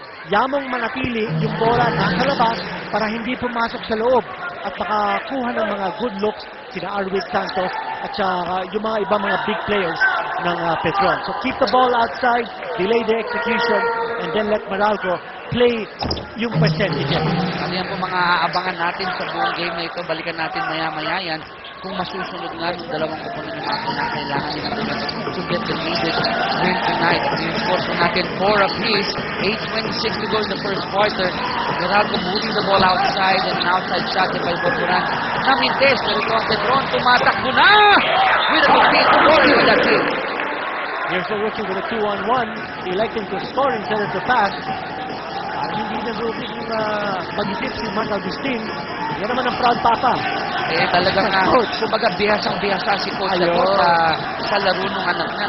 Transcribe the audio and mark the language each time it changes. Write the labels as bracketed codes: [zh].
[tl] Yamong manatili yung bola nasa labas para hindi pumasok sa loob at makakuha ng mga [en] good looks [tl] sina Arvid Santos at yung mga ibang mga big players ng Petron. [en] So keep the ball outside, delay the execution, and then let Meralco play [tl] yung percentages. Ano yan po mga aabangan natin sa buong game na ito. Balikan natin maya-maya yan kung masusunod nga ng dalawang kupunan ng mga kailangan nila [en] to get the needed win tonight. [tl] I-score po natin 4 apiece. [en] 8:26 to go in the first quarter. Meralco moving the ball outside and an outside shot by Borboran. [tl] Namintes, pero ito ang Petron, tumatakbo na! [en] With a complete scoring with that team. Here's the rookie with a 2-on-1, electing to score instead of to pass. [tl] Hindi na rookie yung mag-isip si Mark Agustin. Yan naman ang proud papa. Talagang kumbaga bihasang-bihasa si Coach Lato sa laro ng anak niya.